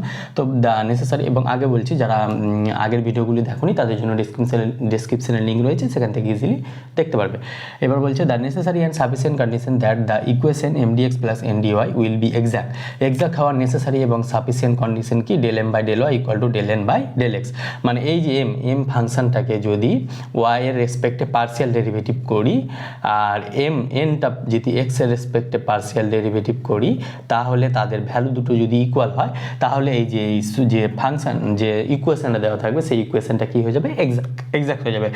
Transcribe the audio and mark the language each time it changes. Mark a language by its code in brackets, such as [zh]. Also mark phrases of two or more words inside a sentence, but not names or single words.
[bn] তো [en] the necessary, [bn] এবং আগে বলছি যারা আগের ভিডিওগুলি দেখোনি তাদের জন্য ডেসক্রিপশনের লিঙ্ক রয়েছে, সেখান থেকে ইজিলি দেখতে পারবে। এবার বলছে [en] the necessary and sufficient condition that the equation mdx plus ndy will be exact [bn] হওয়ার নেসেসারি এবং [en] sufficient condition [bn] কি [en] del m by del y equal to del n by del x. [bn] মানে এই যে এম ফাংশনটাকে যদি y এর রেসপেক্টে [en] partial derivative [bn] করি আর এনটা যদি x এর রেসপেক্টে [en] partial derivative [bn] করি, তাহলে তাদের ভ্যালু দুটো যদি ইকুয়াল হয় তাহলে এই যে ফাংশন যে ইকুয়েশনটা দেওয়া থাকবে সেই ইকুয়েশনটা কি হয়ে যাবে, এক্সাক্ট হয়ে যাবে।